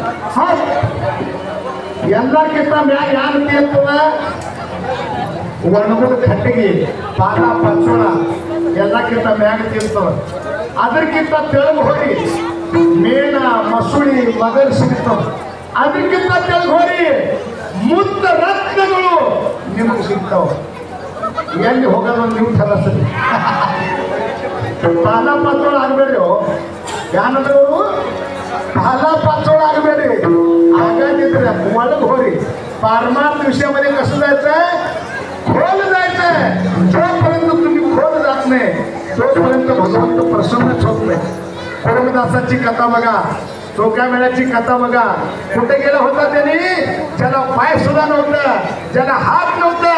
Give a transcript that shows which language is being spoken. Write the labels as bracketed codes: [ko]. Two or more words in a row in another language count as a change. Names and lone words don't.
[kn] ಎಲ್ಲಕ್ಕಿಂತ ಮ್ಯಾಗ ಯಾರು ತೀರ್ತದ ಒಣಗುದ ಕಟ್ಟಿಗೆ ಪಾದ ಪಚ್ಚೋಳ ಎಲ್ಲಕ್ಕಿಂತ ಮ್ಯಾಗ ತೀರ್ತದ ಅದಕ್ಕಿಂತ ತೆಳಗು ಹೋಗಿ ಮೇಣ ಮಸುಳಿ ಮಗಲ್ ಸಿಗ್ತವ ಅದಕ್ಕಿಂತ ತೆಳಗು ಹೋಗಿ ಮುತ್ತ ರತ್ನಗಳು ನಿಮಗೆ ಸಿಗ್ತಾವ ಎಲ್ಲಿ ಹೋಗೋದು ಒಂದು ನೀವು ಸರಿ ಪಾಲ ಪಾತ್ರೋಳ ಆಗಬೇಡ್ರಿ ಯಾನಂದ್ರೆ ಅವರು [mr] पाला पाचोळा [kn] ಆಗಬೇಡಿ ಹಾಗಾಗಿದ್ರೆ ಒಳಗೆ ಹೋಗಿ [mr] परमार्थ विषयामध्ये कसं जायचंय खोल जायचंय जोपर्यंत तुम्ही खोल जात नाही तोपर्यंत भगवंत प्रसन्नच होत नाही परमदासाची कथा बघा चोक्या मेळ्याची कथा बघा कुठे गेला होता त्यांनी ज्याला पाय सुद्धा नव्हता ज्याला हात नव्हता